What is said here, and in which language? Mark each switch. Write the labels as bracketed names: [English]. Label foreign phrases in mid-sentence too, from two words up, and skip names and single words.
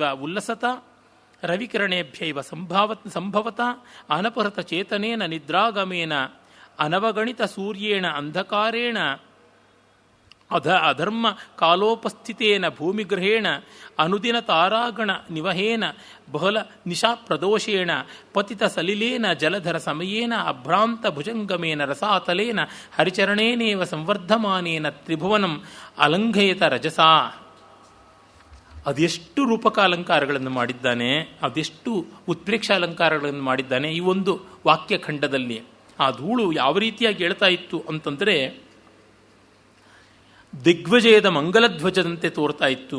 [Sanskrit] ಉಲ್ಲಸತ ರವಿಕಿರಣೇಭ್ಯೈವ ಸಂಭವತ ಅನಪಹೃತ ಚೇತನೇನ ನಿದ್ರಾಗಮೇನ ಅನವಗಣಿತ ಸೂರ್ಯೇಣ ಅಂಧಕಾರೇಣ ಅಧರ್ಮ ಕಾಲೋಪಸ್ಥಿತೇನ ಭೂಮಿಗೃಹೇಣ ಅನುದಿನ ತಾರಾಗಣ ನಿವಹೇನ ಬಹಳ ನಿಶಾ ಪ್ರದೋಷೇಣ ಪತಿತ ಸಲಿಲೇನ ಜಲಧರ ಸಮಯೇನ ಅಭ್ರಾಂತ ಭುಜಂಗಮೇನ ರಸಾತಲೇನ ಹರಿಚರಣೇನೇವ ಸಂವರ್ಧಮಾನೇನ ತ್ರಿಭುವನಂ ಅಲಂಘಯತ ರಜಸಾ. [Kannada] ಅದೆಷ್ಟು ರೂಪಕಾಲಂಕಾರಗಳನ್ನು ಮಾಡಿದ್ದಾನೆ, ಅದೆಷ್ಟು ಉತ್ಪ್ರೇಕ್ಷ ಅಲಂಕಾರಗಳನ್ನು ಮಾಡಿದ್ದಾನೆ ಈ ಒಂದು ವಾಕ್ಯಖಂಡದಲ್ಲಿ. ಆ ಧೂಳು ಯಾವ ರೀತಿಯಾಗಿ ಹೇಳ್ತಾ ಇತ್ತು ಅಂತಂದರೆ ದಿಗ್ವಿಜಯದ ಮಂಗಲಧ್ವಜದಂತೆ ತೋರ್ತಾ ಇತ್ತು.